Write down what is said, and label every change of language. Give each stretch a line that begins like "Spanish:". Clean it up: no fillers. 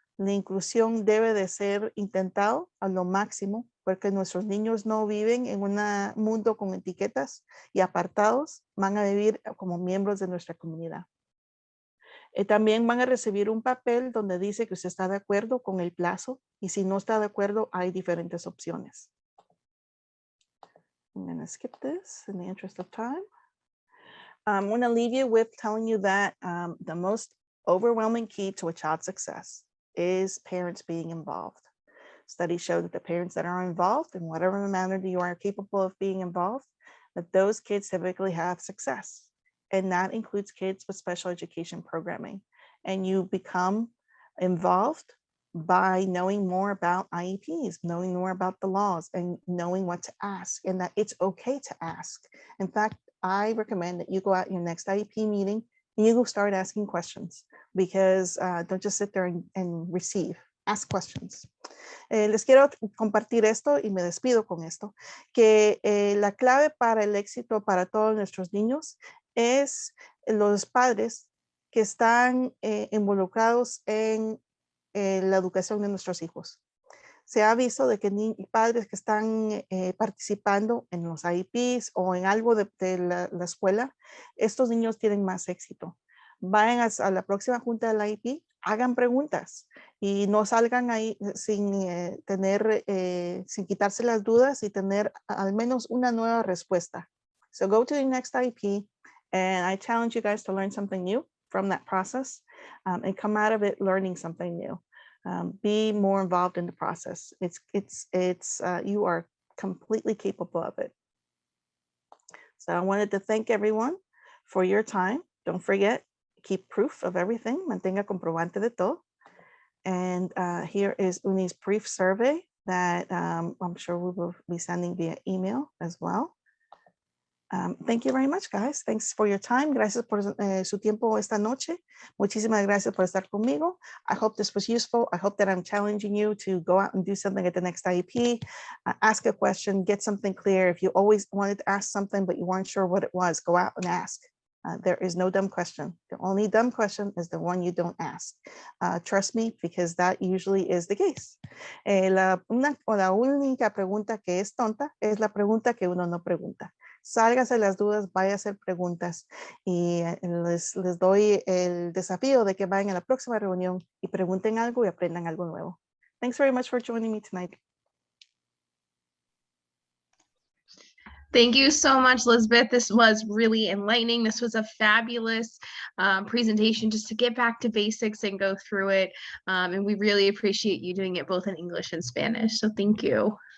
Spanish: La inclusión debe de ser intentado a lo máximo, porque nuestros niños no viven en un mundo con etiquetas y apartados, van a vivir como miembros de nuestra comunidad. También van a recibir un papel donde dice que usted está de acuerdo con el plazo, y si no está de acuerdo, hay diferentes opciones.
English: I'm going to skip this in the interest of time. I'm going to leave you with telling you that the most overwhelming key to a child's success is parents being involved. Studies show that the parents that are involved, in whatever manner you are capable of being involved, that those kids typically have success. And that includes kids with special education programming. And you become involved by knowing more about IEPs, knowing more about the laws, and knowing what to ask, and that it's okay to ask. In fact, I recommend that you go out your next IEP meeting and you go start asking questions, because don't just sit there and receive. Ask questions.
Spanish: Les quiero compartir esto y me despido con esto, que la clave para el éxito para todos nuestros niños es los padres que están involucrados en la educación de nuestros hijos. Se ha visto de que padres que están participando en los IEPs o en algo de la escuela, estos niños tienen más éxito. Vayan a la próxima junta del IEP, hagan preguntas y no salgan ahí sin quitarse las dudas y tener al menos una nueva respuesta.
English: So go to the next IEP, and I challenge you guys to learn something new from that process and come out of it learning something new. Be more involved in the process. You are completely capable of it. So I wanted to thank everyone for your time. Don't forget, keep proof of everything.
Spanish: Mantenga comprobante de todo.
English: And here is Uni's brief survey that I'm sure we will be sending via email as well. Thank you very much, guys. Thanks for your time.
Spanish: Gracias por su tiempo esta noche. Muchísimas gracias por estar conmigo.
English: I hope this was useful. I hope that I'm challenging you to go out and do something at the next IEP. Ask a question, get something clear. If you always wanted to ask something, but you weren't sure what it was, go out and ask. There is no dumb question. The only dumb question is the one you don't ask. Trust me, because that usually is the case.
Spanish: La única pregunta que es tonta es la pregunta que uno no pregunta. Sálgase las dudas, vaya a hacer preguntas y les doy el desafío de que vayan a la próxima reunión y pregunten algo y aprendan algo nuevo.
English: Thanks very much for joining me tonight. Thank you so much, Lisbeth. This was really enlightening. This was a fabulous presentation just to get back to basics and go through it. And we really appreciate you doing it both in English and Spanish. So thank you.